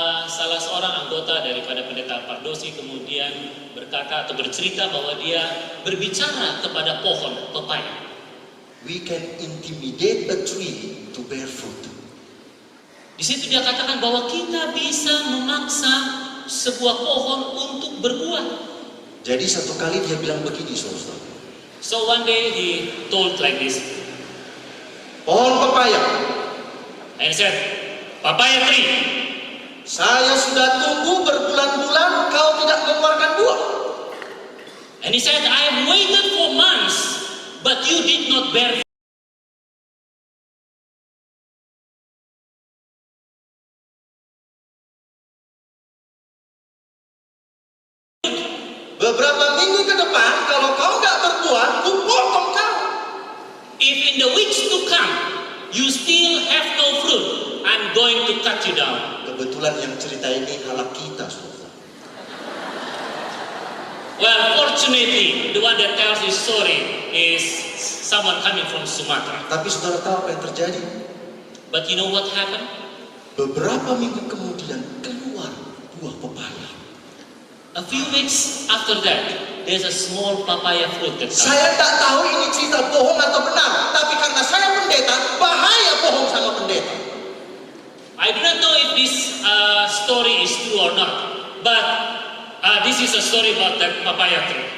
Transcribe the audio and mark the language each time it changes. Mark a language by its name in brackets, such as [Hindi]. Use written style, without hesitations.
[Indonesian] Salah seorang anggota daripada pendeta Pardosi kemudian berkata atau bercerita bahwa dia berbicara kepada pohon pepaya. [English] We can intimidate a tree to bear fruit. [Indonesian] Di situ dia katakan bahwa kita bisa memaksa sebuah pohon untuk berbuah. Jadi satu kali dia bilang begini, saudara. [English] So one day he told like this. [Indonesian] Pohon pepaya, [English] And he said, papaya tree, [Indonesian] saya sudah tunggu berbulan-bulan kau tidak mengeluarkan buah. [English] and he said, I have waited for months, but you did not bear. [Indonesian] Beberapa minggu ke depan kalau kau nggak berbuah, ku potong kau. [English] If in the weeks to come you still have no fruit, I'm going to cut you down. [Indonesian] Kebetulan yang cerita ini halak kita, saudara. [English] Well, fortunately, the one that tells this story is someone coming from Sumatra. [Indonesian] Tapi saudara tahu apa yang terjadi? [English] But you know what happened? [Indonesian] Beberapa minggu kemudian keluar buah pepaya. [English] A few weeks after that, there's a small papaya fruit that comes. [Indonesian] Saya tak tahu ini cerita bohong atau benar, tapi karena saya pendeta, bahaya bohong sama pendeta. [English] I do not know if this story is true or not, but this is a story about that papaya tree.